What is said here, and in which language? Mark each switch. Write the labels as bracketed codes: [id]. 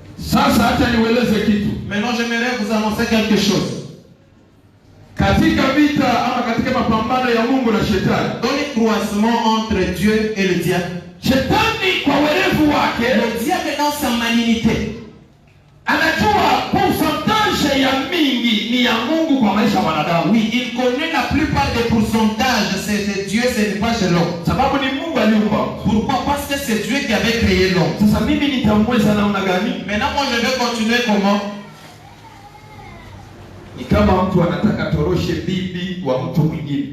[sw] Sasa acha niueleze kitu. [fr] Maintenant, j'aimerais vous annoncer quelque chose. [sw] Katika vita ama katika mapambano ya Mungu na shetani, [fr] Dans les croisements entre Dieu et le diable, [sw] shetani kwa werevu wake [fr] le diable dans sa malignité, [sw] anajua pourcentage ya mingi ni ya Mungu kwa maisha ya mwanadamu. [fr] oui, il connaît la plupart des pourcentages, c'est de Dieu, ce n'est pas chez l'homme. [sw] Sababu ni Mungu aliumba. [fr] Pourquoi? Parce que c'est Dieu qui avait créé l'homme. [sw] Sasa mimi nitamweza namna gani? [fr] Maintenant, moi, je vais continuer comment? [sw] Ni kama mtu anataka toroshe bibi wa mtu mwingine.